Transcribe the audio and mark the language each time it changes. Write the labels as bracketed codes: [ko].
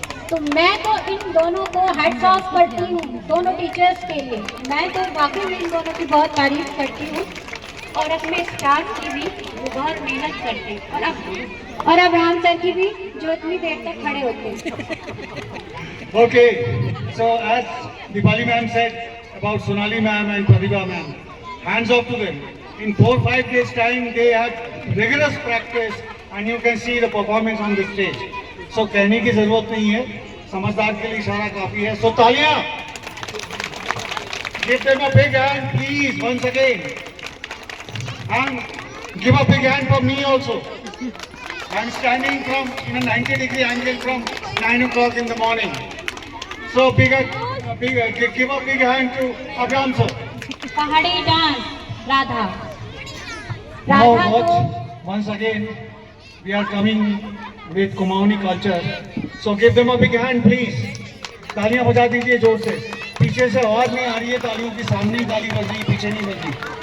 [hi] तो मैं तो इन दोनों को हैट्स ऑफ करती हूँ, दोनों टीचर्स के लिए। मैं तो वाकई में इन दोनों की बहुत तारीफ करती हूँ और अपने स्टाफ की भी, वो बहुत मेहनत करते हैं, और अब राम सर की भी, जो इतनी देर तक खड़े होते हैं। [en] Okay, so as Dipali ma'am said about Sonali ma'am and Pratibha ma'am, hands off to them. In 4-5 days time they had rigorous practice and you can see the performance on the stage. [hi] So कहने की जरूरत नहीं है, समझदार के लिए इशारा काफी है। So तालियां! [en] Give them a big hand please once again. And give a big hand for me also. I'm standing from in a 90-degree angle from 9 o'clock in the morning. So give a big hand to Abram sir. [hi] पहाड़ी dance Radha. [en] Now [hi] Radha [en] watch once again we are coming with Kumaoni culture. So give them a big hand please. [hi] तालियां बजा दीजिए जोर से। पीछे से आवाज नहीं आ रही है तालियों की, सामने ही ताली बज रही, पीछे नहीं बज रही।